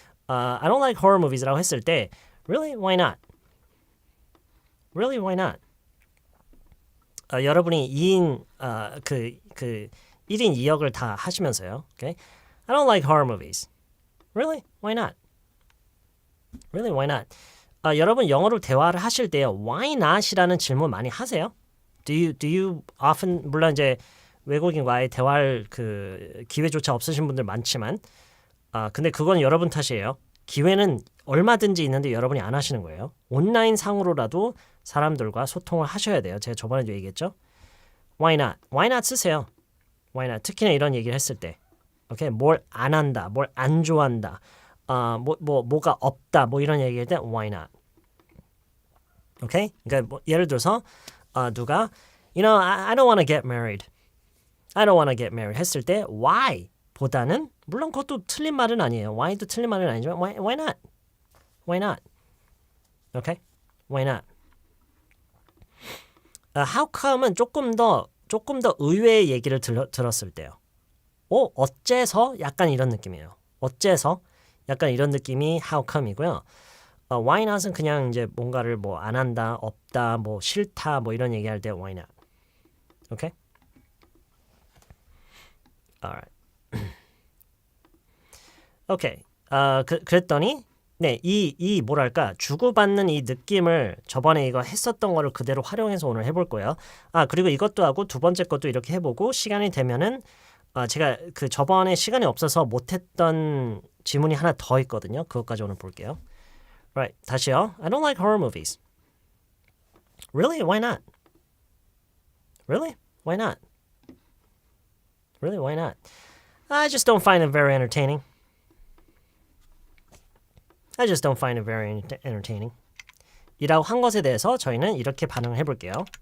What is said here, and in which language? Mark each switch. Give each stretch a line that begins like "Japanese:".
English: I don't like horror movies라고
Korean: 했을 때,
English: really? Why not? Really? Why not?
Korean: 여러분이 2인 그 1인 2역을 다 하시면서요.
English: Okay? I don't like horror movies. Really? Why not? Really? Why not?
Korean: 여러분 영어로 대화를 하실 때요. Why not이라는 질문 많이 하세요?
English: Do you often
Korean: 물론 이제 외국인과의 대화할 그 기회조차 없으신 분들 많지만 근데 그건 여러분 탓이에요. 기회는 얼마든지 있는데 여러분이 안 하시는 거예요. 온라인 상으로라도 사람들과 소통을 하셔야 돼요. 제가 저번에도 얘기했죠.
English: Why not? Why not 쓰세요. Why not?
Korean: 특히나 이런 얘기를 했을 때. 오케이? 뭘 안 한다. 뭘 안 좋아한다. 뭐가 없다. 뭐 이런 얘기할 때
English: why not?
Korean: 오케이? 그러니까 뭐 예를 들어서 누가
English: I don't want to get married. I don't want to get married
Korean: 했을 때 why 보다는 물론 그것도 틀린 말은 아니에요. why도 틀린 말은 아니지만 why not?
English: Why not? 오케이? Why not?
Korean: How come은 조금 더 의외의 얘기를 들었을 때요. 어째서 약간 이런 느낌이에요. 어째서 약간 이런 느낌이 how come이고요. why not은 그냥 이제 뭔가를 뭐 안 한다, 없다, 뭐 싫다, 뭐 이런 얘기할 때 why not.
English: Okay? Alright. Okay.
Korean: 그랬더니 네, 이 뭐랄까 주고받는 이 느낌을 저번에 이거 했었던 거를 그대로 활용해서 오늘 해볼 거예요. 그리고 이것도 하고 두 번째 것도 이렇게 해보고 시간이 되면은 제가 그 저번에 시간이 없어서 못했던 지문이 하나 더 있거든요. 그것까지 오늘 볼게요.
English: Right,
Korean: 다시요.
English: I don't like horror movies. Really? Why not? Really? Why not? Really? Why not? I just don't find it very entertaining. I just don't find it very entertaining.
Korean: 이라고 한 것에 대해서 저희는 이렇게 반응을 해볼게요.